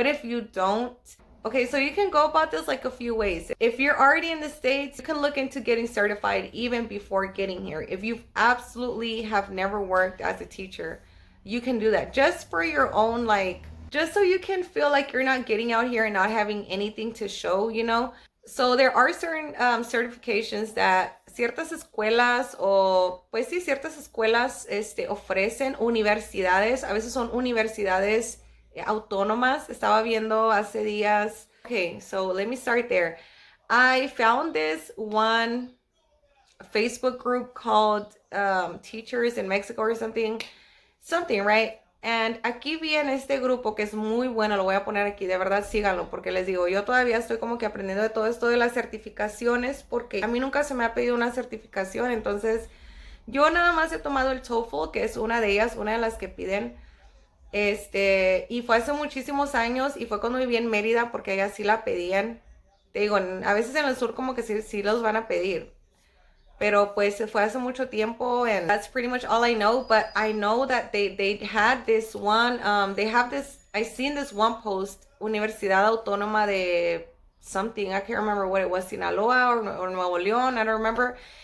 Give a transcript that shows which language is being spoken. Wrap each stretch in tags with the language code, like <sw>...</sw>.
<en>But if you don't, okay, so you can go about this like a few ways. If you're already in the States, you can look into getting certified even before getting here. If you absolutely have never worked as a teacher, you can do that just for your own, like, just so you can feel like you're not getting out here and not having anything to show. So there are certain certifications that</en> <es>ciertas escuelas, o pues sí, ciertas escuelas ofrecen, universidades, a veces son universidades autónomas. Estaba viendo hace días.</es> <en>Okay, so let me start there. I found this one Facebook group called Teachers in Mexico or something, right?</en> <es>And aquí viene este grupo que es muy bueno, lo voy a poner aquí, de verdad síganlo, porque les digo, yo todavía estoy como que aprendiendo de todo esto de las certificaciones, porque a mí nunca se me ha pedido una certificación. Entonces yo nada más he tomado el TOEFL, que es una de ellas, una de las que piden, y fue hace muchísimos años, y fue cuando viví en Mérida, porque allá sí la pedían. Te digo, a veces en el sur como que sí los van a pedir, pero pues se fue hace mucho tiempo,</es> <en>and that's pretty much all I know. But I know that they had this one, I seen this one post, Universidad Autónoma de something, I can't remember what it was, Sinaloa or Nuevo León, I don't remember.</en>